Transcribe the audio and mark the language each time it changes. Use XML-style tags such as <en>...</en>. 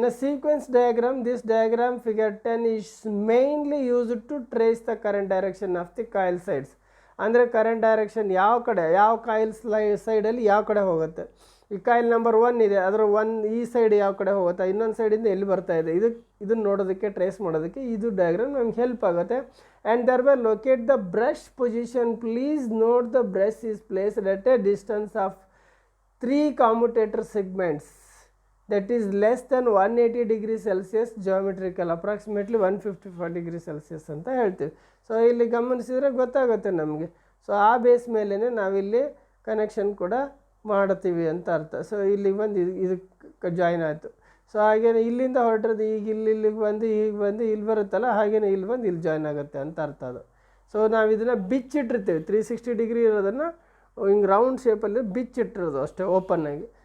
<en>ಇನ್ನು sequence diagram, this diagram figure 10 is mainly used to trace the current direction of the coil sides.</en> <kn>ಅಂದರೆ current direction ಯಾವ ಕಡೆ, ಯಾವ coil ಸೈಡಲ್ಲಿ ಯಾವ ಕಡೆ ಹೋಗುತ್ತೆ. ಈ ಕಾಯಿಲ್ ನಂಬರ್ 1 ಇದೆ, ಅದರ ಈ ಸೈಡ್ ಯಾವ ಕಡೆ ಹೋಗುತ್ತೆ, ಇನ್ನೊಂದು ಸೈಡಿಂದ ಎಲ್ಲಿ ಬರ್ತಾ ಇದೆ, ಇದನ್ನು ನೋಡೋದಕ್ಕೆ, ಟ್ರೇಸ್ ಮಾಡೋದಕ್ಕೆ ಇದು ಡಯಾಗ್ರಾಮ್ ನಮ್ಗೆ ಹೆಲ್ಪ್ ಆಗುತ್ತೆ.</kn> <en>And thereby locate the brush position. Please note the brush is placed at a distance of 3 commutator segments, that is less than 180 degrees Celsius geometrical, approximately 155 degrees Celsius</en> <kn>ಅಂತ ಹೇಳ್ತೀವಿ. So ಇಲ್ಲಿ ಗಮನಿಸಿದರೆ ಗೊತ್ತಾಗುತ್ತೆ ನಮಗೆ. So ಆ base ಮೇಲೇ ನಾವಿಲ್ಲಿ connection ಕೂಡ ಮಾಡ್ತೀವಿ ಅಂತ ಅರ್ಥ. ಸೊ ಇಲ್ಲಿಗೆ ಬಂದು ಇದಕ್ಕೆ ಜಾಯಿನ್ ಆಯಿತು. ಸೊ ಹಾಗೇನೆ ಇಲ್ಲಿಂದ ಹೊರಟಿರೋದು ಈಗ ಇಲ್ಲಿಗೆ ಬಂದು ಹೀಗೆ ಬಂದು ಇಲ್ಲಿ ಬರುತ್ತಲ್ಲ, ಹಾಗೇನೆ ಇಲ್ಲಿ ಬಂದು ಇಲ್ಲಿ ಜಾಯ್ನ್ ಆಗುತ್ತೆ ಅಂತ ಅರ್ಥ ಅದು. ಸೊ ನಾವು ಇದನ್ನು ಬಿಚ್ಚಿಟ್ಟಿರ್ತೀವಿ, 360 ಡಿಗ್ರಿ ಇರೋದನ್ನು ಹಿಂಗೆ ರೌಂಡ್ ಶೇಪಲ್ಲಿ ಬಿಚ್ಚಿಟ್ಟಿರೋದು ಅಷ್ಟೇ ಓಪನ್ನಾಗಿ.</kn>